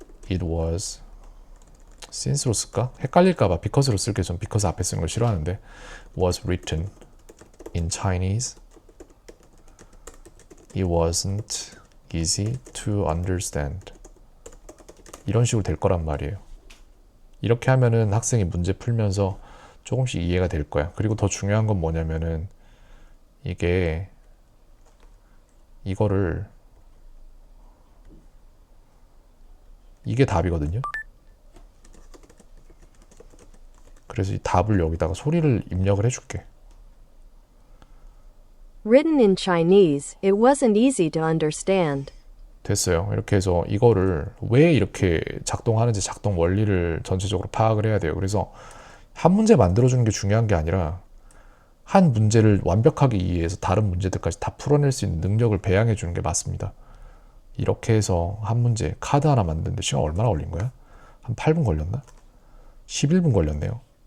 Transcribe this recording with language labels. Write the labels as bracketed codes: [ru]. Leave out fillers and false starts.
[en] it was since로 [ko] 쓸까? 헷갈릴까봐 because로 쓸게. 전 because 앞에 쓰는 걸 싫어하는데 [en] was written in Chinese. It wasn't easy to understand. [ko] 이런 식으로 될 거란 말이에요. 이렇게 하면은 학생이 문제 풀면서 조금씩 이해가 될 거야. 그리고 더 중요한 건 뭐냐면은 이게 답이거든요. 그래서 이 답을 여기다가 소리를 입력을 해줄게. [en] Written in Chinese, it wasn't easy to understand. [ko] 됐어요. 이렇게 해서 이거를 왜 이렇게 작동하는지 작동 원리를 전체적으로 파악을 해야 돼요. 그래서 한 문제 만들어주는 게 중요한 게 아니라 한 문제를 완벽하게 이해해서 다른 문제들까지 다 풀어낼 수 있는 능력을 배양해 주는 게 맞습니다. 이렇게 해서 한 문제, 카드 하나 만드는데 시간 얼마나 걸린 거야? 한 8분 걸렸나? 11분 걸렸네요.